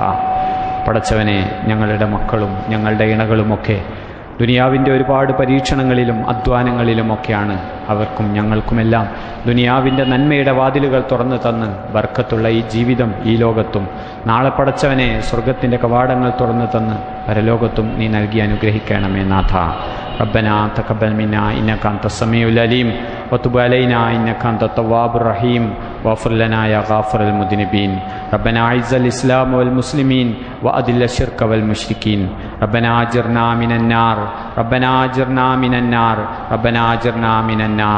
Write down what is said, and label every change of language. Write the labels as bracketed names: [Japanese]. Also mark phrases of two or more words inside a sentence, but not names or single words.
[Malayalam] പടച്ചവനെ, ഞങ്ങളുടെ മക്കളും ഞങ്ങളുടെ ഇണകളുമൊക്കെ ദുനിയാവിൻ്റെ ഒരുപാട് പരീക്ഷണങ്ങളിലും അധ്വാനങ്ങളിലുമൊക്കെയാണ്. അവർക്കും ഞങ്ങൾക്കുമെല്ലാം ദുനിയാവിൻ്റെ നന്മയുടെ വാതിലുകൾ തുറന്നു തന്ന് ബർക്കത്തുള്ള ഈ ജീവിതം ഈ ലോകത്തും, നാളെ പടച്ചവനെ സ്വർഗത്തിൻ്റെ കവാടങ്ങൾ തുറന്നു തന്ന് പരലോകത്തും നീ നൽകി അനുഗ്രഹിക്കണമേ നാഥ. [Arabic] ربنا تقبل منا إنك أنت السميع العليم وتب علينا إنك أنت التواب الرحيم واغفر لنا يا غافر المذنبين. ربنا أعز الإسلام والمسلمين وأذل الشرك والمشركين. ربنا أجرنا من النار، ربنا أجرنا من النار، ربنا أجرنا من النار.